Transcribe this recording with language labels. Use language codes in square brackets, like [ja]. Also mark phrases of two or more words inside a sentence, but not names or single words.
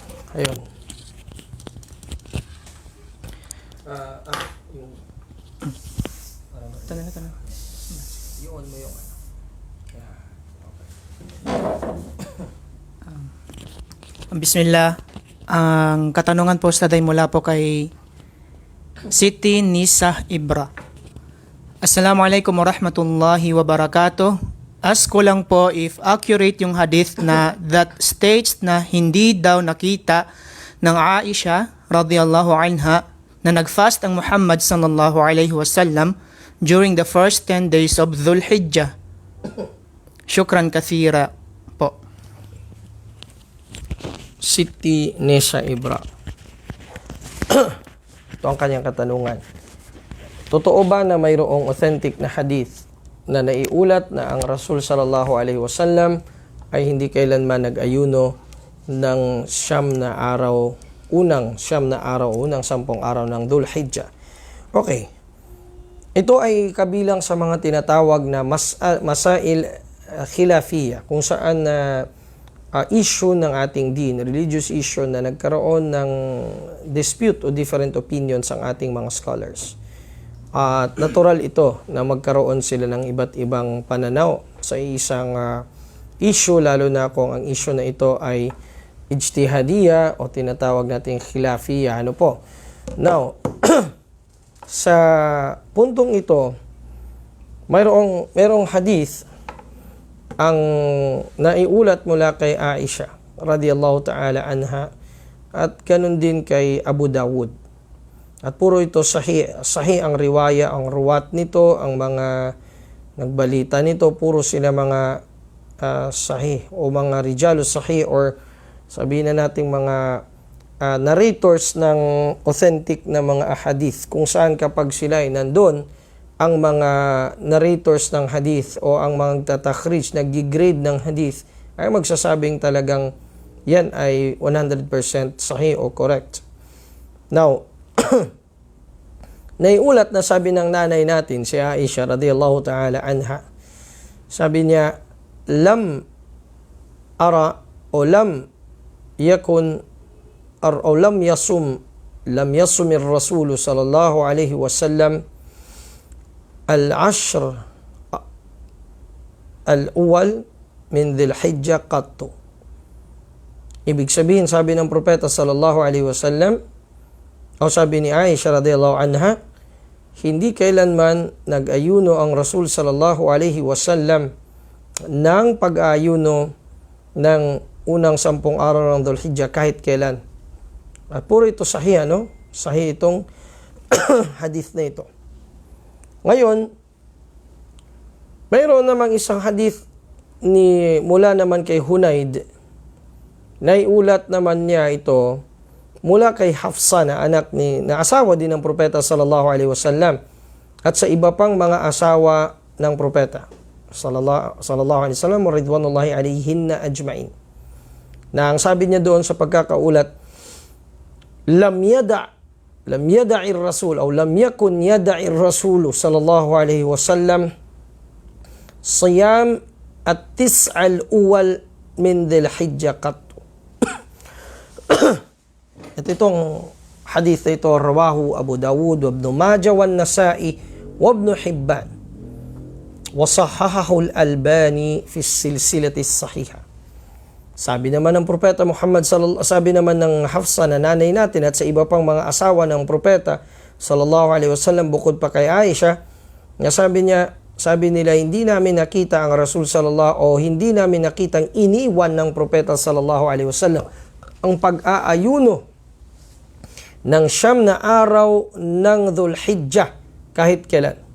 [tl] Ayun. Tanong. Yun mo yung Bismillah. Ang katanungan po ay mula po kay Siti Nisa Ibra. [ar] السلام عليكم ورحمة الله وبركاته. [tl] Ask ko lang po if accurate yung hadith na [en] that states [tl] na hindi daw nakita ng Aisha [ar] رضي الله عنها [tl] na nagfast ang Muhammad [ar] صلى الله عليه وسلم [en] during the first 10 days of [tl] Dhul Hijjah. [ar] شكرا كثيرا po. [tl] Siti Nisa Ibra. Ito ang kanyang katanungan. Totoo ba na mayroong authentic na hadith na naiulat na ang Rasul [ar] صلى الله عليه وسلم [tl] ay hindi kailanman nag-ayuno ng unang 10 araw ng Dhul Hijjah? Okay. Ito ay kabilang sa mga tinatawag na [ar] مسائل خلافية, [tl] kung saan issue ng ating din, [en] religious issue [tl] na nagkaroon ng dispute o [en] different opinions [tl] ang ating mga scholars. At natural ito na magkaroon sila ng iba't ibang pananaw sa isang issue, lalo na kung ang issue na ito ay ijtihadiyya o tinatawag nating khilafiyya. Now, sa puntong ito, mayroong hadith ang naiulat mula kay Aisha [ar] رضي الله تعالى عنها [tl] at ganun din kay Abu Dawud. At puro ito sahih ang riwaya, ang ruwat nito, ang mga nagbalita nito, puro sila mga sahih o mga [ar] رجال الصحيح, [tl] or sabihin na nating mga narrators ng authentic na mga hadith, kung saan kapag sila ay nandun, ang mga narrators ng hadith o ang mga tatakhrij, nag-grade ng hadith, ay magsasabing talagang yan ay 100% sahih o correct. Now, naiulat na sabi ng nanay natin, si Aisha [ar] رضي الله تعالى عنها, [tl] sabi niya, [ar] لم أر أو لم يكن أو لم يصم الرسول صلى الله عليه وسلم العشر الأول من ذي الحجة قط. [tl] Ibig sabihin, sabi ng propeta [ar] صلى الله عليه وسلم, [tl] o sabi ni Aisha [ar] رضي الله عنها, [tl] hindi kailanman nag-ayuno ang Rasul [ar] صلى الله عليه وسلم [tl] ng pag-ayuno ng unang 10 araw ng Dhul Hijjah kahit kailan. At puro ito sahih, Sahih itong hadith na ito. Ngayon, mayroon namang isang hadith mula naman kay Hunayd, naiulat naman niya ito mula kay Hafsa na asawa din ng propeta [ar] صلى الله عليه وسلم, [tl] at sa iba pang mga asawa ng propeta [ar] صلى الله عليه وسلم ورضوان الله عليهن أجمعين, [tl] na ang sabi niya doon sa pagkakaulat, [ar] لم يدع الرسول أو لم يكن يدع الرسول صلى الله عليه وسلم صيام التسع الأول من ذي الحجة قط. [tl] At itong hadith ito, [ar] رواه أبو داود وابن ماجه والنسائي وابن حبان وصححه الألباني في سلسلة الصحيحة. [tl] Sabi naman ng propeta Muhammad sabi naman ng Hafsa na nanay natin at sa iba pang mga asawa ng propeta [ar] صلى الله عليه وسلم [tl] bukod pa kay Aisha, na sabi nila hindi namin nakita ang Rasul hindi namin nakitang iniwan ng propeta [ar] صلى الله عليه وسلم [tl] ang pag-aayuno ng 9 na araw ng Dhul Hijjah kahit kailan.